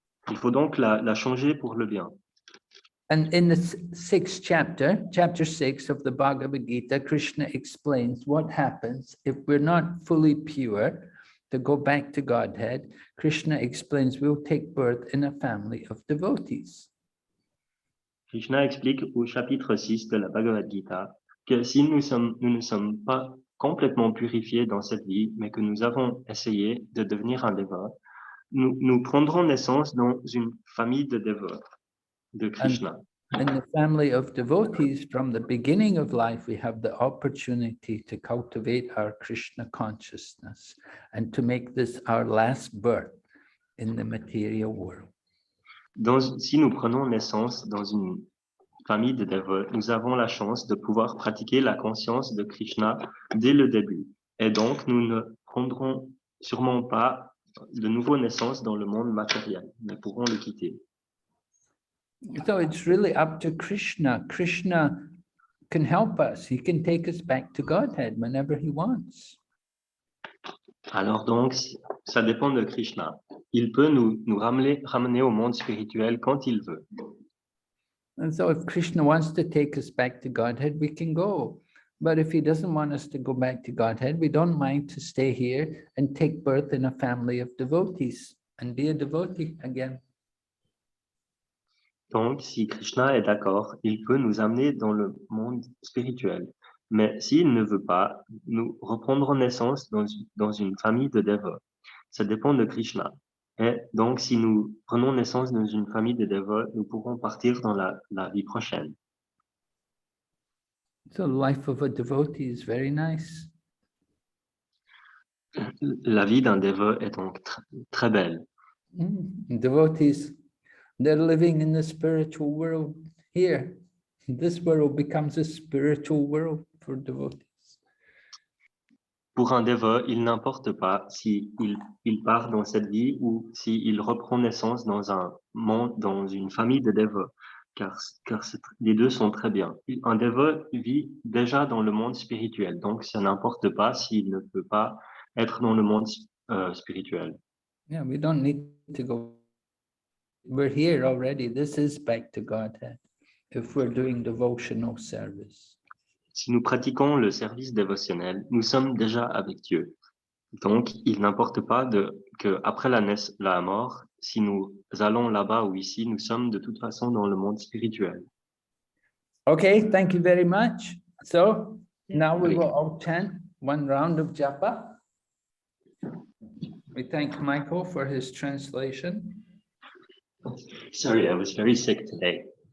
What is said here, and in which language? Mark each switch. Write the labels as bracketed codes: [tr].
[fr] Il faut donc la changer pour le bien. [en] And in the sixth chapter, chapter 6 of the Bhagavad Gita, Krishna explains what happens if we're not fully pure to go back to Godhead. Krishna explains we'll take birth in a family of devotees. [fr] Krishna explique au chapitre 6 de la Bhagavad Gita que si nous ne sommes pas complètement purifiés dans cette vie, mais que nous avons essayé de devenir un dévot, nous prendrons naissance dans une famille de dévots de Krishna. [en] In the family of devotees, from the beginning of life, we have the opportunity to cultivate our Krishna consciousness and to make this our last birth in the material world. [fr] Si nous prenons naissance dans une famille de dévots, nous avons la chance de pouvoir pratiquer la conscience de Krishna dès le début. Et donc, nous ne prendrons sûrement pas de nouveau naissance dans le monde matériel, mais pourrons le quitter. [en] So it's really up to Krishna. Krishna can help us. He can take us back to Godhead whenever he wants. [fr] Alors donc, ça dépend de Krishna. Il peut nous ramener au monde spirituel quand il veut. [en] And so if Krishna wants to take us back to Godhead, we can go. But if he doesn't want us to go back to Godhead, we don't mind to stay here and take birth in a family of devotees and be a devotee again. [fr] Donc, si Krishna est d'accord, il peut nous amener dans le monde spirituel. Mais s'il ne veut pas, nous reprendrons naissance dans une famille de dévots. Ça dépend de Krishna. Et donc, si nous prenons naissance dans une famille de dévots, nous pourrons partir dans la vie prochaine. [en] So the life of a devotee is very nice. [fr] La vie d'un dévot est donc très belle. [en] Devotees, they're living in the spiritual world here. This world becomes a spiritual world for devotees. [fr] Pour un dévot, il n'importe pas si il part dans cette vie ou s'il reprend naissance dans un monde, dans une famille de dévots, car les deux sont très bien. Un dévot vit déjà dans le monde spirituel, donc ça n'importe pas s'il ne peut pas être dans le monde spirituel. [en] Yeah, we don't need to go. We're here already. This is back to Godhead if we're doing devotional service. [fr] Si nous pratiquons le service dévotionnel, nous sommes déjà avec Dieu. Donc, il n'importe pas que après la mort, si nous allons là-bas ou ici, nous sommes de toute façon dans le monde spirituel. [en] Okay, thank you very much. So now we will all chant one round of japa. We thank Michael for his translation. Sorry, I was very sick today.